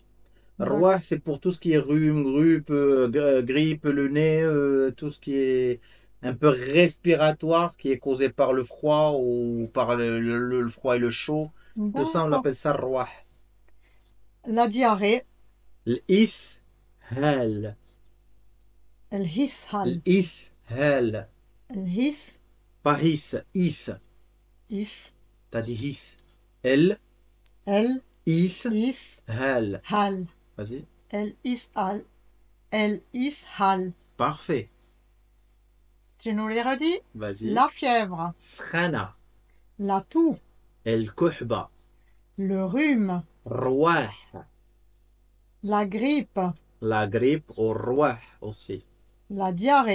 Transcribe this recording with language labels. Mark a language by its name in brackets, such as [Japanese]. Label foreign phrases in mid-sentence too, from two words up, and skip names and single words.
[Arabic] Roi, [French] D'accord. c'est pour tout ce qui est rhume, grippe, le nez, tout ce qui est un peu respiratoire, qui est causé par le froid ou par le froid et le chaud. Tout ça, on D'accord. l'appelle ça roi. La diarrhée. [Arabic] L'ishal. El hishal. L'ishal. El his. [French] Pas his, is. [Arabic] Is. [French] T'as dit his. [Arabic] El, El is. ishal. Hal. [French] Vas-y. [Arabic] El ishal. El ishal. [French] Parfait. Tu nous les redis? Vas-y. La fièvre. [Arabic] Skhana. [French] La toux. [Arabic] El kuhba. [French] Le rhume. [Arabic] Roi. [French] La grippe. La grippe au roi aussi. La diarrhée.